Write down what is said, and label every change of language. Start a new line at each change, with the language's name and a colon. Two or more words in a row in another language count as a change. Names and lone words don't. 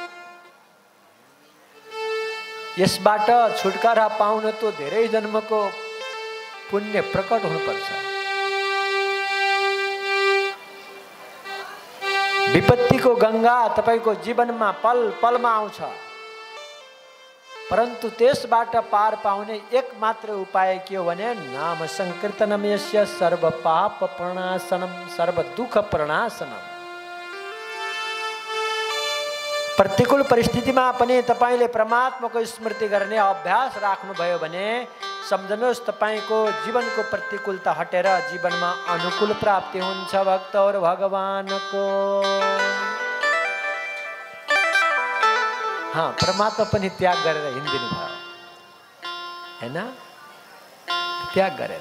Nepali: यसबाट छुटकारा पाउन त धेरै जन्मको पुण्य प्रकट हुनुपर्छ। विपत्तिको गंगा तपाईको जीवनमा पल पलमा आउँछ, परन्तु त्यसबाट पार पाउने एकमात्र उपाय के हो भने
Sanskrit: नाम संकीर्तनम यस्य सर्व पाप प्रणाशनम सर्व दुःख प्रणाशनम।
Nepali: प्रतिकूल परिस्थितिमा पनि तपाईले परमात्माको स्मृति गर्ने अभ्यास राख्नुभयो भने सम्झनुहोस् तपाईको जीवनको प्रतिकूलता हटेर जीवनमा अनुकूल प्राप्ति हुन्छ भक्त और भगवानको। हाँ, परमात्मा पनि त्याग गरेर हिँडिदिनु भयो हैन, त्याग गरेर।